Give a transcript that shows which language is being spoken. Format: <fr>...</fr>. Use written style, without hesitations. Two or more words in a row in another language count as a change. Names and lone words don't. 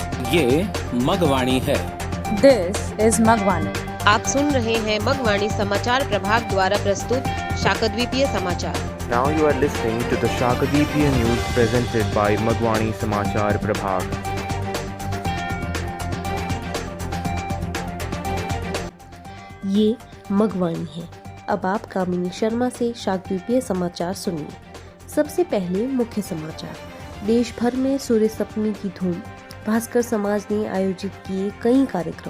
<hi>ये मगवाणी है।</hi> <en>This is Magwani.</en> <hi>आप सुन रहे हैं मगवाणी समाचार प्रभाग द्वारा प्रस्तुत शाकद्वीपीय समाचार।</hi> <en>Now you are listening to the Shakadweepiya news presented by Magwani Samachar Prabhag.</en> <hi>ये मगवाणी है। अब आप कामिनी शर्मा से शाकद्वीपीय समाचार सुनिए। सबसे पहले मुख्य समाचार। देश भर में सूर्य सप्तमी की धूम। भास्कर समाज ने आयोजित किए कई कार्यक्रम।</hi>